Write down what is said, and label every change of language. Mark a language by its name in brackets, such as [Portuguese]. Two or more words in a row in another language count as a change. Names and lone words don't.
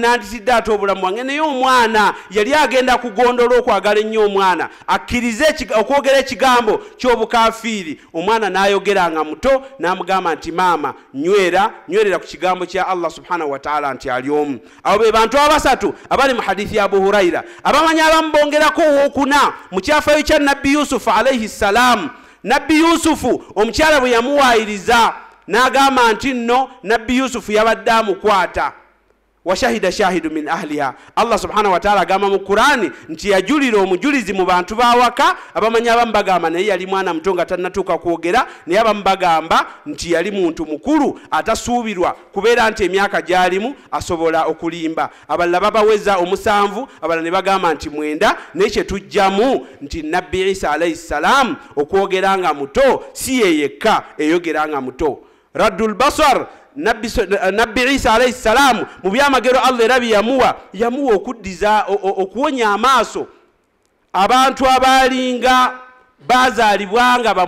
[Ganda] nanditidde ate obulamu bwange naye omwana yali agenda kugondola okwagala ennyo omwana akkirize okwogera ekigambo ky'obukafiiri omwana n'ayogeranga muto n'amugamba nti maama nywerera ku kigambo kya Allah [Arabic] سبحانه وتعالى [Ganda] nti ali omu abo be bantu abasatu abali mu hadithi ya Abu Huraira abamanyi abamubongerako owookuna mu kyafayo kya Nabbi Yusufu [Arabic] عليه السلام [Ganda] Nabbi Yusufu omukyala bwe yamuwaayiriza n'agamba nti nno Nabbi Yusufu yabadde amukwata [Arabic] وشهد شاهد من أهلها [Ganda] Allah [Arabic] سبحانه وتعالى [Ganda] agamba mu Qur'ani nti yajulira omujulizi mu bantu bawaka abamanyi abamu bagamba naye yali mwana muto nga tannatuuka kwogera naye abamu bagamba nti yali muntu mukulu atasuubirwa kubeera nti emyaka gyalimu asobola okulimba abalala babaweza 7 abalala ne bagamba nti 9 naye kye tujjamu nti Nabbi Isa [Arabic] عليه السلام [Ganda] okwogera nga muto si ye yekka eyogera nga muto [Arabic] رد البصر [Ganda] Nabbi Isa [Arabic] عليه السلام [Ganda] mu byamagero Allah era yamuwa okuddiza okuwonya amaaso abantu abalinga bazaalibwa